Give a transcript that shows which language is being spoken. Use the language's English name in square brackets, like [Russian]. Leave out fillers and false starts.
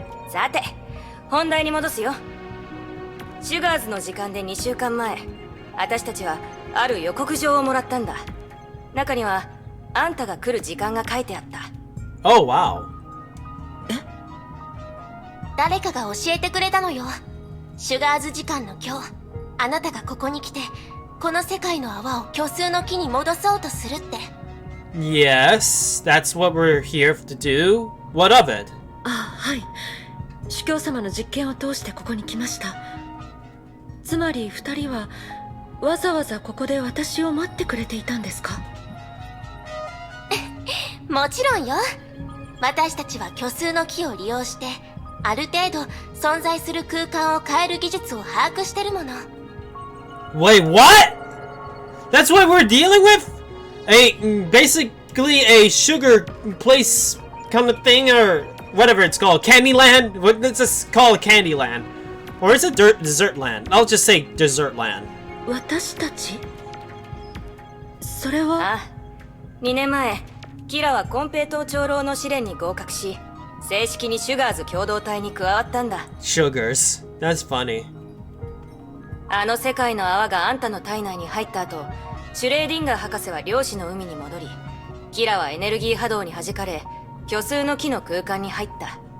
[Japanese] さて本題に戻すよ。シュガーズの時間で2週間前、私たちはある予告状をもらったんだ。中にはあんたが来る時間が書いてあった。 [English] Oh, wow. [Japanese] 誰かが教えてくれたのよ。シュガーズ時間の今日、あなたがここに来て、この世界の泡を虚数の木に戻そうとするって。 [English] Yes, that's what we're here to do. What of it? [Japanese] あ、はい。主教様の実験を通してここに来ました。つまり二人はわざわざここで私を待ってくれていたんですか？もちろんよ。私たちは虚数の木を利用して、ある程度存在する空間を変える技術を把握してるもの。 [English] Wait, what? That's what we're dealing with? Basically a sugar place kind of thing, or whatever it's called. Candyland? What's this called? Candyland. Or is it dessert land? I'll just say dessert land. [Japanese] 私たち？それは。ああ、2年前キラは金平糖長老の試練に合格し、正式にシュガーズ共同体に加わったんだ。 [English] Sugars. That's funny. [Japanese] あの世界の泡があんたの体内に入った後、シュレーディンガー博士は量子の海に戻り、キラはエネルギー波動に弾かれ、虚数の木の空間に入った。